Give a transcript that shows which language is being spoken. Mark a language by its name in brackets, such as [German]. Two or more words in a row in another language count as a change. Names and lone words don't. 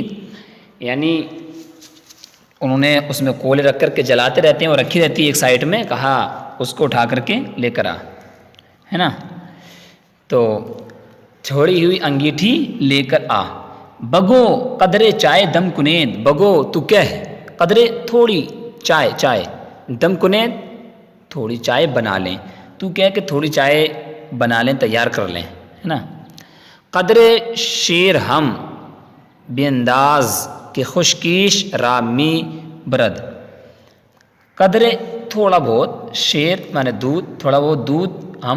[Urdu] یعنی انہوں نے اس میں کوئلے رکھ کر کے جلاتے رہتے ہیں اور رکھی رہتی ہے ایک سائڈ میں، کہا اس کو اٹھا کر کے لے کر آ، ہے نا۔ تو چھوڑی ہوئی انگیٹھی لے کر آ۔ [Persian] بگو قدرے چائے دم کنید، [Urdu] بگو تو کہہ، قدرے تھوڑی چائے، [Persian] دم کنید [Urdu] تھوڑی چائے بنا لیں، تو کہہ کہ تھوڑی چائے بنا لیں، تیار کر لیں، ہے نا۔ [Persian] قدرے شیر ہم بے انداز کہ خشکیش رامی برد، [Urdu] قدرے تھوڑا بہت، شیر مانے دودھ، تھوڑا بہت دودھ، ہم